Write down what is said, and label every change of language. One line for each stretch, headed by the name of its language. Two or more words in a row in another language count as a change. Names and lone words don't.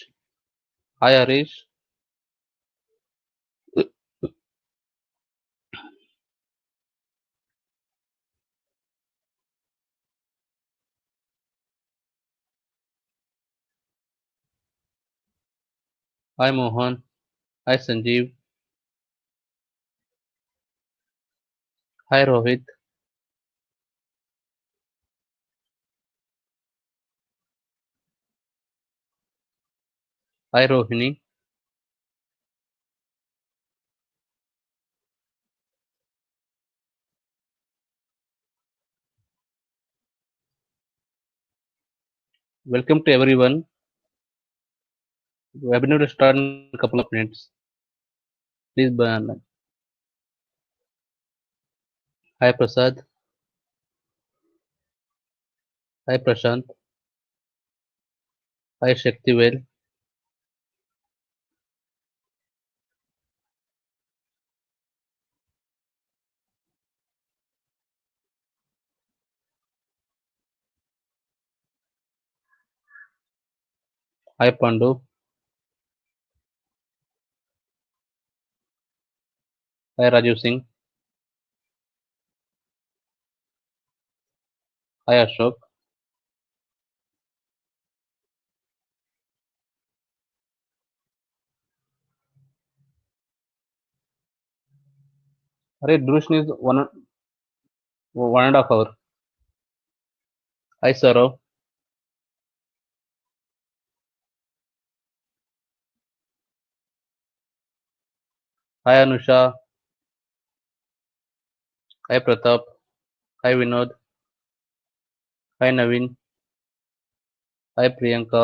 English: Hi Harish. Hi Mohan. Hi Sanjeev. Hi Rohit. Hi Rohini. Welcome to everyone. Webinar will start in a couple of minutes. Please be online. Hi Prasad. Hi Prashant. Hi Shaktivel. Hi Pandu. Hi Rajiv Singh. Hi Ashok. Hare duration is 1.5 hours. Hi Saurav. Hi Anusha. Hi Pratap. Hi Vinod. Hi Naveen. Hi Priyanka.